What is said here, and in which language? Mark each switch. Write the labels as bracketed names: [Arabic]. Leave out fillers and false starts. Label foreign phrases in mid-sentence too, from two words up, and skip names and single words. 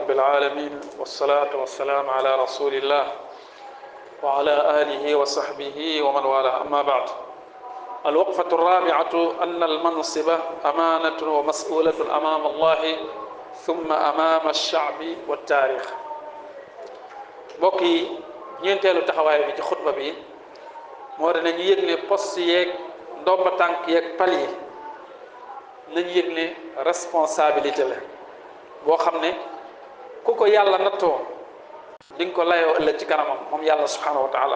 [Arabic] العالمين والصلاة والسلام على رسول الله وعلى آله وصحبه ومن والاه. أما بعد، الوقفة الرابعة أن المنصب أمانة ومسؤولة أمام الله ثم أمام الشعب والتاريخ. [Wolof] بوكي ñeenteelu taxawaay bi ci xutba bi moo di nañu yëg ne poste yeeg ndomba tànk yeeg pal yi nañu yëg ne responsabilité la boo xam ne ku ko yàlla nattoo di nga ko layoo ëllëg ci kanamam moom yàlla [Arabic] سبحانه وتعالى.